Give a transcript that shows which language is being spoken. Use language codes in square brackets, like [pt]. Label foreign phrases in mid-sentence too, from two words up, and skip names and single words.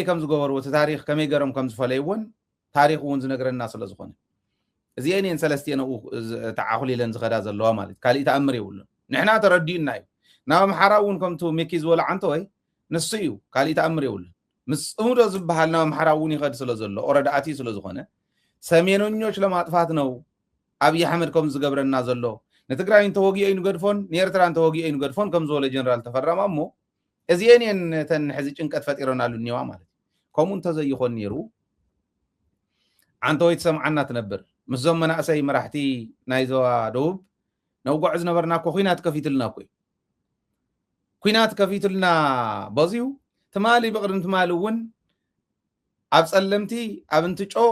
[ti] ከም ዝገበርዎ እቲ ታሪክ ከመይ ገሮም ከም ዝፈለይዎን ታሪክ እውን ዝነግረና ስለ ዝኾነ እዚአን እየን ሰለስቲአን ተዓኹሊለን ዝኸዳ ዘለዋ ማለት ካሊእ ተኣምር የብሉን። ንሕና ተረዲኡና እዩ ናብ ኣምሓራ እውን ከምቱ ሜኪ ዝበሎ ዓንተ ወይ ንሱ እዩ ካሊእ ተኣምር የብሉን። ምስ ጽሙዶ ዝበሃል ናብ ኣምሓራ እውን ይኸድ ስለ ዘሎ ኦረዳ ኣትዩ ስለ ዝኾነ [am] ሰሜነኞች ለማጥፋት ነው [ti] አብይ አሕመድ ከም ዝገብረና ዘሎ። ንትግራይን ተወጊኡ ይንገድፎን ንኤርትራን ተወጊኡ ይንገድፎን ከም ዝበለ ጀነራል ተፈራማ እሞ እዚአን እየን ተን ሕዚ ጭንቀት ፈጢሮናሉ እኒዋ ማለት ከምኡ እንተዘይኾን ነይሩ አንተ ወይ ትሰምዓና ትነብር ምስዞም መናእሰይ መራሕቲ ናይ ዞባ ደቡብ ነውጓዕ ዝነበርና እኮ ኩናት ከፊትልና እኮ ኩናት ከፊትልና በዚሁ ትማሊ ብቅድም ትማሊ እውን ኣብ ጸለምቲ ኣብ እንትጮ